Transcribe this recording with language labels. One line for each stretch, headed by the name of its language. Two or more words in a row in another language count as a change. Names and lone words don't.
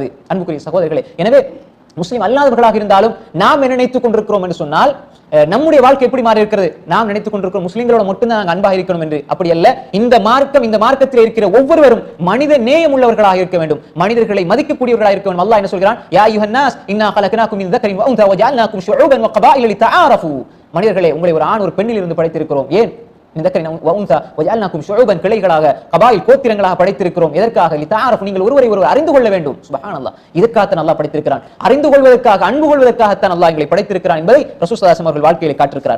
Tamil: அன்புக்குரிய சகோதரர்களே, எனவே முஸ்லிம் அல்லாதவர்களாக இருந்தாலும் நாம் என்ன நினைத்துக் கொண்டிருக்கிறோம் என்று சொன்னால், நம்முடைய வாழ்க்கை எப்படி மாறி இருக்கிறது? நாம் நினைத்துக் கொண்டிருக்கிறோம் முஸ்லிம்களோட மட்டும்தான் நாங்கள் அன்பாக இருக்கணும் என்று. அப்படி அல்ல. இந்த மார்க்கத்தில் இருக்கிற ஒவ்வொருவரும் மனித நேயம் உள்ளவர்களாக இருக்க வேண்டும், மனிதர்களை மதிக்கக்கூடியவர்களாக இருக்க வேண்டும். அல்லாஹ் என்ன சொல்கிறான்?
Arabic: يا أيها الناس إنا خلقناكم من ذكر وانثى وجعلناكم شعوبا وقبائل لتعارفوا.
Tamil: மனிதர்களே, உங்களை ஒரு ஆண் ஒரு பெண்ணில் இருந்து படைத்திருக்கிறோம். ஏன்? கிளைகளாக கபாயில் கோத்திரங்களாக படைத்திருக்கிறோம். எதற்காக? லிதஅரஃபு, நீங்கள் ஒருவரை ஒருவர் அறிந்து கொள்ள வேண்டும். சுப்ஹானல்லாஹ், இதுக்காக அல்லாஹ் படைத்திருக்கிறான். அறிந்து கொள்வதற்காக, அன்பு கொள்வதற்காகத்தான் அல்லாஹ் எங்களை படைத்திருக்கிறான் என்பதை ரசூல்
Arabic: صلى الله عليه وسلم
Tamil: அவர்கள் வாழ்க்கையிலே காட்டியிருக்கிறார்.